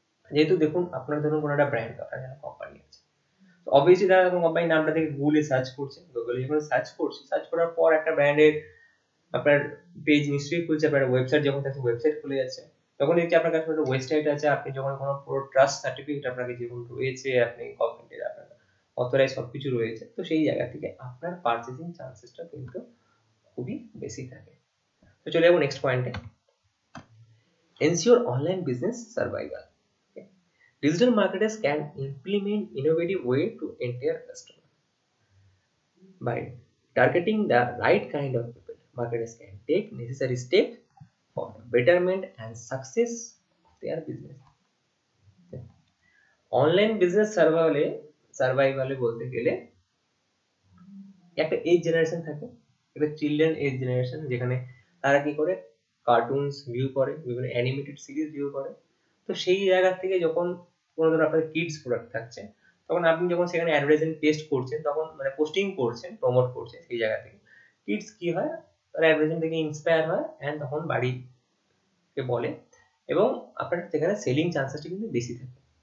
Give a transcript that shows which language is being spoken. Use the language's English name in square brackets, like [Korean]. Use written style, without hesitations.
[Bangla] যেহেতু দেখুন, আপনার ধরুন কোনো একটা ব্র্যান্ড, আপনার কোম্পানি আছে, তো অবভিয়াসলি তারা তখন কোম্পানির নামটা থেকে গুগলে সার্চ করছে, গুগলে যখন সার্চ করছে, সার্চ করার পর একটা ব্র্যান্ডের আপনার পেজ নিশ্চয়ই খুলছে, আপনার ওয়েবসাইট যখন থাকছে ওয়েবসাইট খুলে যাচ্ছে, তখন দেখছি আপনার কাছে একটা ওয়েবসাইট আছে, আপনি যখন কোনো পুরো ট্রাস্ট সার্টিফিকেট আপনাকে যেমন রয়েছে, আপনি গভর্নমেন্টের আপনার অথরাইজ সবকিছু রয়েছে, তো সেই জায়গা থেকে আপনার পারচেসিং চান্সেসটা কিন্তু খুবই বেশি থাকে। তো চলে যাবো নেক্সট পয়েন্টে, [English] Ensure online business survival. Digital marketers can implement innovative way to enter customer by targeting the right kind of people. Marketers can take necessary steps for betterment and success of their business. [Bangla] Online business সার্ভাইভালে বলতে গেলে একটা age generation থাকে, একটা children age generation, যেখানে তারা কি করে cartoons view করে, বিভিন্ন অ্যানিমেটেড সিরিজ ভিউ করে। তো সেই জায়গা থেকে যখন কোনো ধরো আপনার কিডস প্রোডাক্ট থাকছে, তখন আপনি যখন সেখানে অ্যাডভার্টাইজমেন্ট পেস্ট করছেন, তখন মানে পোস্টিং করছেন, প্রমোট করছেন, সেই জায়গা থেকে কিডস কি হয়, তারা অ্যাডভার্টাইজমেন্ট থেকে ইন্সপায়ার হয় অ্যান্ড তখন বাড়িকে বলে, এবং আপনার সেখানে সেলিং চান্সেসটা কিন্তু বেশি থাকে।